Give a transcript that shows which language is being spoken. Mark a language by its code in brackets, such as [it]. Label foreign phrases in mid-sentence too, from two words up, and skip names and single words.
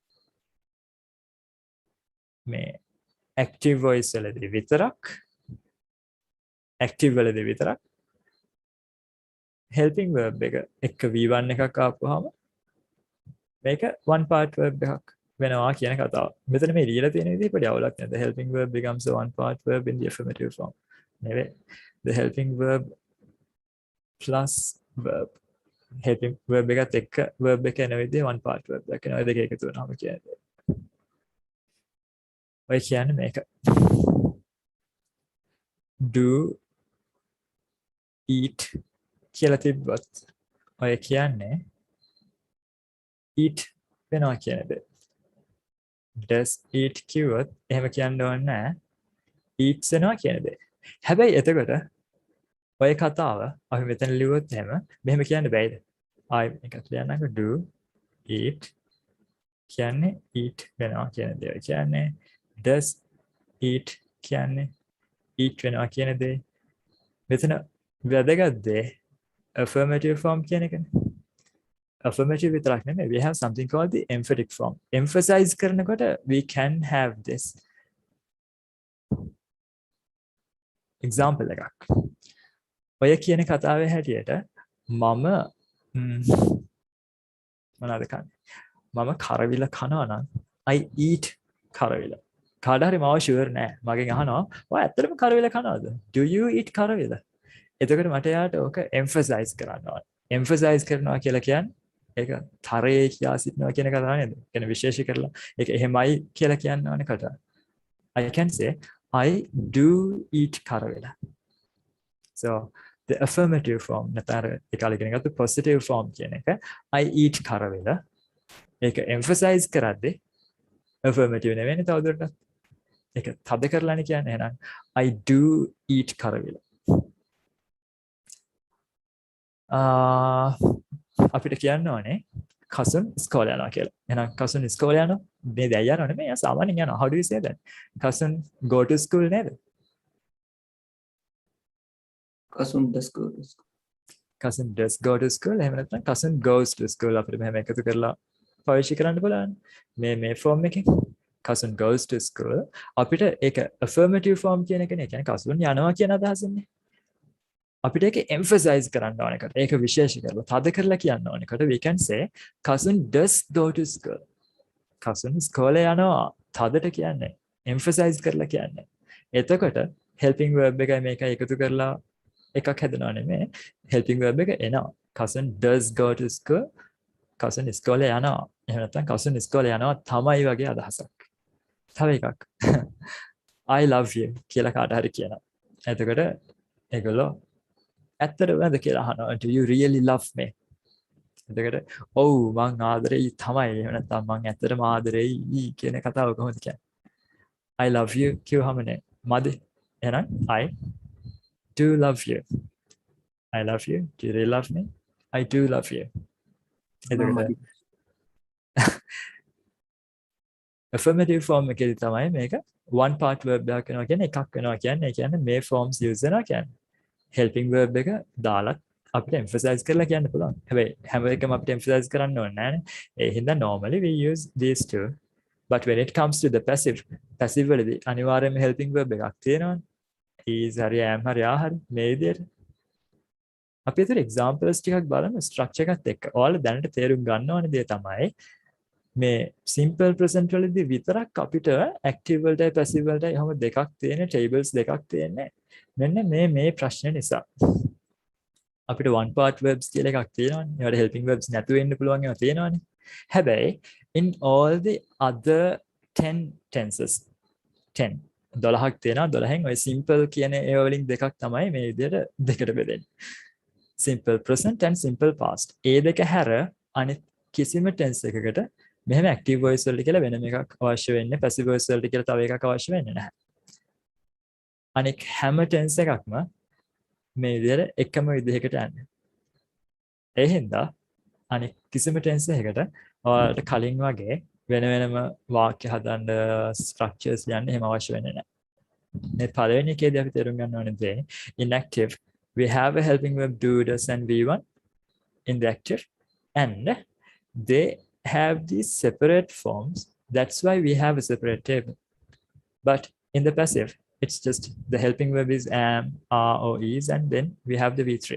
[si] මේ [en] active voice [si] වලදී විතරක් active වලදී විතරක් [en] helping verb [si] එක එක V1 එකක් ආපුවාම මේක [en] one part verb [si] එකක් වෙනවා කියන කතාව. මෙතන මේ ලියලා තියෙන විදිහ පොඩි අවුලක් නේද? [en] The helping verb becomes a one part verb in the affirmative form. [si] නෙවෙයි. [en] The helping verb plus verb. helping verb [si] එකත් එක්ක verb එක එන විදිහ [en] one part verb [si] එකක් වෙනවා. ඒ දෙක එකතු වෙනවාම කියන්නේ. ඔය කියන්නේ මේක. [en] Do, eat [si] කියලා තිබ්බත් ඔය කියන්නේ eat වෙනවා කියන දේ. [en] Does eat [si] කිව්වොත් එහෙම කියන්න ඕනේ නැහැ. eats වෙනවා කියන දේ. හැබැයි එතකොට ඔය කතාව අපි මෙතන ලියුවොත් එහෙම මෙහෙම කියන්න බෑද? ආයි එකක් ලියන්නකෝ [en] do, eat [si] කියන්නේ eat වෙනවා කියන දේ. කියන්නේ [en] does eat [si] කියන්නේ eat වෙනවා කියන දේ. මෙතන වැදගත් දේ [en] affirmative form [si] කියන එකනේ. Affirmative විතරක් නෙමෙයි, [en] we have something called the emphatic form. Emphasize කරනකොට we can have this. Example එකක්. [si] ඔය කියන කතාවේ හැටියට මම මොනවද කන්නේ? මම කරවිල කනවා නම් [en] I eat [si] කරවිල. කාට හරි මාව ෂුවර් නෑ. මගෙන් අහනවා ඔය ඇත්තටම කරවිල කනවද? [en] Do you eat [si] කරවිල? එතකොට මට යාට ඕක emphasize කරන්න ඕනේ. emphasize කරනවා කියලා කියන්නේ ඒක තරයේ කියා සිටිනවා කියන කතාව නේද? කියන විශේෂ කරලා ඒක එහෙමයි කියලා කියන්න ඕනේ කට. [en] I can say I do eat කරවිල. So the affirmative form [si] නැතර ඒකාල ඉගෙන ගත්ත [en] positive form [si] කියන එක [en] I eat කරවිල. [si] ඒක emphasize කරද්දී affirmative නෙවෙයි තවදුරටත්. ඒක තද කරලානේ කියන්නේ. එහෙනම් I do eat කරවිල. අපිට කියන්න ඕනේ cousin ඉස්කෝලේ යනවා කියලා. එහෙනම් cousin ඉස්කෝලේ යනවා. මේ දැන් යනවා නෙමෙයි. එයා සාමාන්‍යයෙන් යනවා. [en] How do you say that? Cousin go to school නේද? cousin does go to school. cousin does go to school. [si] එහෙම නැත්නම් [en] cousin goes to school [si] අපිට මෙහෙම එකතු කරලා පාවිච්චි කරන්න බලන්න. මේ form එකෙන් [en] cousin goes to school [si] අපිට ඒක [en] affirmative form [si] කියන එකනේ. ඒ කියන්නේ cousin යනවා කියන අදහසින්නේ. අපිට ඒක emphasize කරන්න ඕන එකට. ඒක විශේෂ කරලා තද කරලා කියන්න ඕන එකට [en] we can say cousin does go to school. [si] cousin ස්කෝලේ යනවා. තදට කියන්නේ emphasize කරලා කියන්නේ. එතකොට [en] helping verb [si] එකයි මේකයි එකතු කරලා එකක් හැදෙනව නෙමෙයි. [en] helping verb [si] එක එනවා. [en] cousin does go to school. [si] cousin ඉස්කෝලේ යනවා. එහෙම නැත්නම් cousin ඉස්කෝලේ යනවා තමයි වගේ අදහසක්. තව එකක්. [en] I love you [si] කියලා කාට හරි කියනවා. එතකොට ඒගොල්ලෝ ඇත්තටමද කියලා අහනවා. [en] Do you really love me? [si] එතකොට ඔව් මං ආදරෙයි තමයි. එහෙම නැත්නම් මං ඇත්තටම ආදරෙයි කියන කතාව කොහොමද කියන්නේ? [en] I love you [si] කිව්වම නේ. මද? එහෙනම් [en] I do love you. I love you. Do you really love me? I do love you. [si] එතකොට [en] affirmative form [si] එකේදී තමයි මේක [en] one part verb [si] එකක් වෙනවා කියන්නේ එකක් වෙනවා කියන්නේ. ඒ කියන්නේ මේ forms use වෙනවා කියන්නේ. [en] helping verb [si] එක දාලා අපිට emphasize කරලා කියන්න පුළුවන්. හැබැයි හැම එකම අපිට emphasize කරන්න ඕනේ නෑනේ. ඒ හින්දා [en] normally we use these two. But when it comes to the passive [si] වලදී අනිවාර්යයෙන්ම [en] helping verb [si] එකක් තියෙනවානේ. is හරි am හරි are හරි මේ විදිහට. අපි ඒතර examples ටිකක් බලමු structure එකත් එක්ක. ඔයාලා දැනට තේරුම් ගන්න ඕනේ දේ තමයි මේ [en] simple present [si] වලදී විතරක් අපිට active වලටයි passive වලටයි හැම දෙකක් තියෙන tables දෙකක් තියෙන්නේ. මෙන්න මේ ප්‍රශ්න නිසා. අපිට [en] one part verbs [si] කියලා එකක් තියෙනවානේ. ඒවට [en] helping verbs [si] නැතුව ඉන්න පුළුවන් ඒවා තියෙනවානේ. හැබැයි [en] in all the other 10 tenses [si] 12ක් තියෙනවා. 12න් ඔය simple කියන ඒවා වලින් දෙකක් තමයි මේ විදිහට දෙකට බෙදෙන්නේ. [en] simple present and simple past. [si] ඒ දෙක හැර අනිත් කිසිම tense එකකට මෙහෙම [en] active voice [si] වලට කියලා වෙනම එකක් අවශ්‍ය වෙන්නේ. [en] passive voice [si] වලට කියලා තව එකක් අවශ්‍ය වෙන්නේ නැහැ. අනික හැම tense එකක්ම මේ විදිහට එකම විදිහකට යන්නේ. ඒ හින්දා අනික කිසිම tense එකකට ඔයාලට කලින් වගේ වෙන වෙනම වාක්‍ය හදන්න structures යන්න එහෙම අවශ්‍ය වෙන්නේ නැහැ. මේ පළවෙනි එකේදී අපි තේරුම් ගන්න ඕනේ දේ [en] inactive we have a helping verb do does and v1 in the active and they have these separate forms. That's why we have a separate table. But in the passive it's just the helping verb is am, are, or is, and then we have the V3.